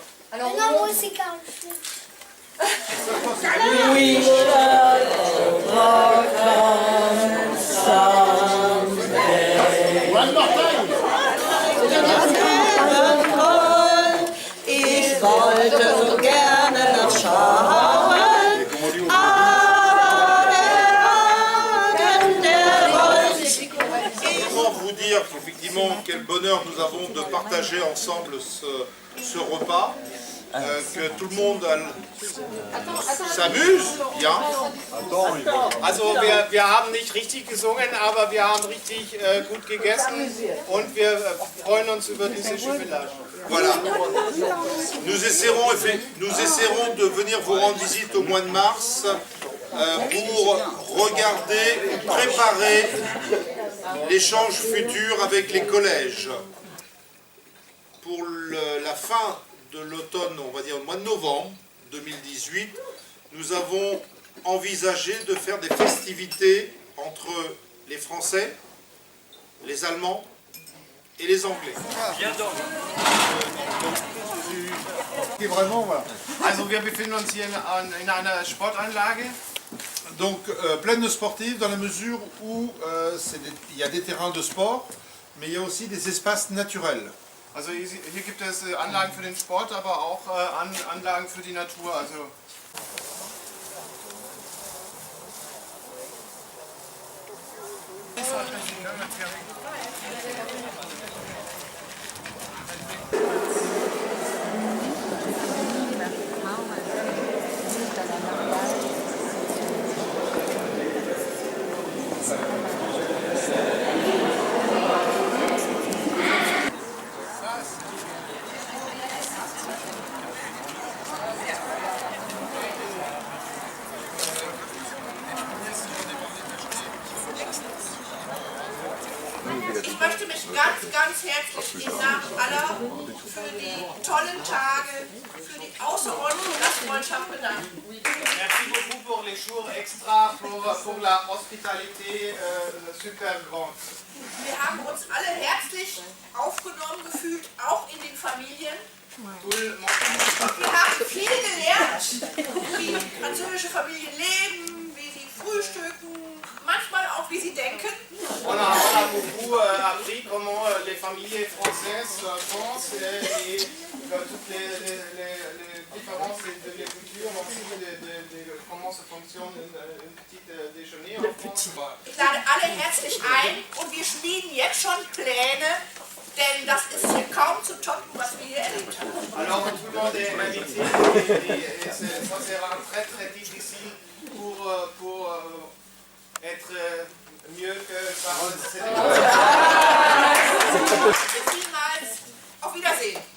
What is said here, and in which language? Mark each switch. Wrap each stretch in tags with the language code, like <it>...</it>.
<fr>Alors, non, moi c'est quand</fr> <de>Ich wollte so gerne noch schauen, aber der Wagen, der rollt.</de> <fr>Comment vous dire qu'effectivement, quel bonheur nous avons de partager ensemble ce repas, que tout le monde s'amuse, bien.</fr> <de>Also wir haben nicht richtig gesungen, aber wir haben richtig gut gegessen und wir freuen uns über diese Jubilage.</de> <fr>Voilà. Nous essaierons de venir vous rendre visite au mois de mars pour regarder, préparer l'échange futur avec les collèges. Pour la fin de l'automne, on va dire le mois de novembre 2018, nous avons envisagé de faire des festivités entre les Français, les Allemands et les Anglais. Vraiment, voilà.</fr> <de>Also wir befinden uns hier in einer Sportanlage.</de> <fr>Donc pleine sportive dans la mesure où il y a des terrains de sport, mais il y a aussi des espaces naturels.</fr> <de>Also hier gibt es Anlagen für den Sport, aber auch Anlagen für die Natur. Also ich möchte mich ganz herzlich im Namen aller für die tollen Tage, für die außerordentliche Gastfreundschaft bedanken.</de> <fr>merci beaucoup pour les jours extra, pour la hospitalité super grande.</fr> <de>Wir haben uns alle herzlich aufgenommen gefühlt, auch in den Familien. Wir haben viel gelernt, wie französische Familien leben, wie sie frühstücken, manchmal auch wie sie denken.</de> <fr>On a beaucoup appris comment les familles françaises pensent et toutes les différences de les cultures, aussi comment ça fonctionne un petit déjeuner en France.</fr> <de>Ich lade alle herzlich ein und wir schmieden jetzt schon Pläne, denn das ist hier kaum zu toppen, was wir hier erlebt haben.</de> <fr>Alors tout le monde est invité et ça sera très difficile pour être mieux que ça.</fr> <de>Vielmals auf Wiedersehen.</de>